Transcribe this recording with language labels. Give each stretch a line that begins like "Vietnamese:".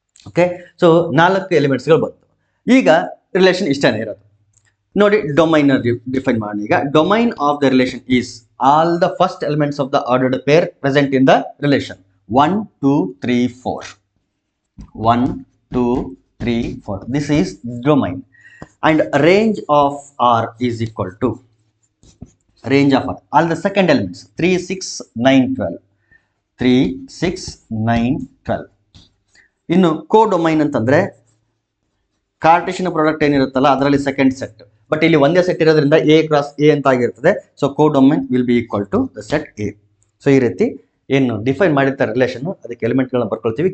Kannada: Okay, so 4 ಎಲಿಮೆಂಟ್ಸ್ಗಳು ಬಂತು. ಈಗ relation ಇಷ್ಟನೇ ಇರೋದು ನೋಡಿ. ಡೊಮೈನ್ ಡಿಫೈನ್ ಮಾಡಿ. ಈಗ
English: Domain of the relation is all the first elements of the ordered pair present in the relation 1 2 3 4. 1 2 3 4. This is domain. And range of R is equal to range of R, all the second elements 3 6 9 12. 3 6 9 12.
Kannada: ಇನ್ನು ಕೋಡೊಮೈನ್ ಅಂತಂದ್ರೆ Cartesian product ಏನಿರುತ್ತಲ್ಲ ಅದರಲ್ಲಿ second set, but ಇಲ್ಲಿ ಒಂದೇ set ಇರೋದ್ರಿಂದ A cross A ಅಂತ ಆಗಿರ್ತದೆ.
English: So codomain will be equal to the set A.
Kannada: So ಈ ರೀತಿ ಏನು ಡಿಫೈನ್ ಮಾಡಿರ್ತಾರೆ ರಿಲೇಷನ್, ಅದಕ್ಕೆ ಎಲಿಮೆಂಟ್ಗಳನ್ನ ಬರ್ಕೊಳ್ತೀವಿ.